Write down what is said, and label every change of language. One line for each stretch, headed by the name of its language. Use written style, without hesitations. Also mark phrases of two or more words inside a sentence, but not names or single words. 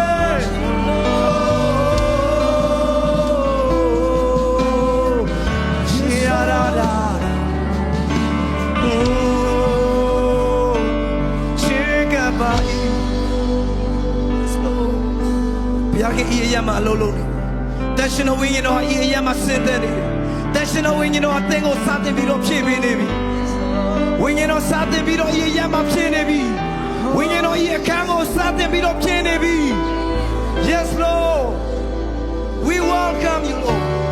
Burmese: Shia la la Oh Chika ba ဘုရားခင်ဤအရာမှာအလုံးလုံးနေတန် ရှင်တော်ဝိညာဉ်တော်ဟာဤအရာမှာဆင်းသက်နေတယ်တန်ရှင်တော်ဝိညာဉ်တော်ဟာသင်ကိုစတင်ပြီးတော့ဖြည့်ပေးနေပြီဝိညာဉ်တော်စတင်ပြီးတော့ဤအရာမှာဖြည့်နေပြီဝိညာဉ်တော်ဤအခန်းကိုစတင်ပြီးတော့ဖြည့်နေပြီ
English: Yes Lord we welcome you Lord